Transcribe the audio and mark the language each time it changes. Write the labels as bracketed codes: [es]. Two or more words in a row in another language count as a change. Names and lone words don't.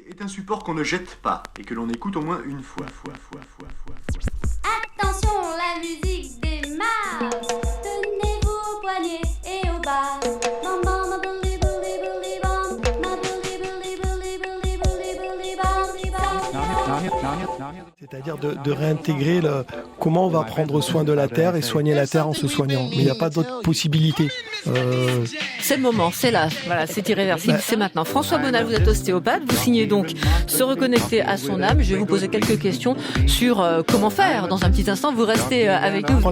[fr] est un support qu'on ne jette pas et que l'on écoute au moins une fois. Attention, la musique démarre. Tenez-vous aux poignets et au bas. Bam, bam, bam, bili, bili, bili, bam. Bam, bili, bili, bili, bili, bili, bili, bam, bam. C'est-à-dire de réintégrer comment on va prendre soin de la terre et soigner la terre en se soignant. Mais il n'y a pas d'autre possibilité. C'est le moment, c'est là, voilà, c'est irréversible, c'est maintenant. François Bonal, vous êtes ostéopathe, vous signez donc Se reconnecter à son âme. Je vais vous poser quelques questions sur comment faire. Dans un petit instant, vous restez avec nous.